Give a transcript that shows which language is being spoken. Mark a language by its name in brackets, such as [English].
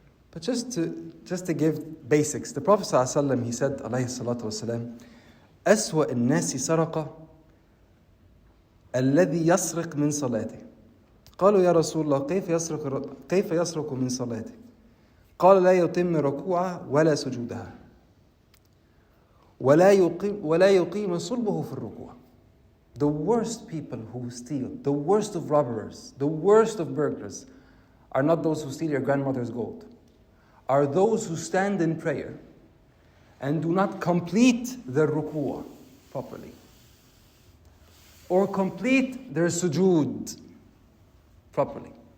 [English] But just to give basics, the Prophet ﷺ, he said, alayhi salatu wasalam, [Arabic] أسوأ الناس سرقة الذي يسرق من صلاته. قالوا يا رسول الله كيف يسرق من صلاته؟ قال لا يتم ركوعه ولا سجودها ولا يقيم صلبه في الركوع. [English] The worst people who steal, the worst of robbers, the worst of burglars are not those who steal your grandmother's gold, are those who stand in prayer and do not complete their ruku' properly or complete their sujood properly.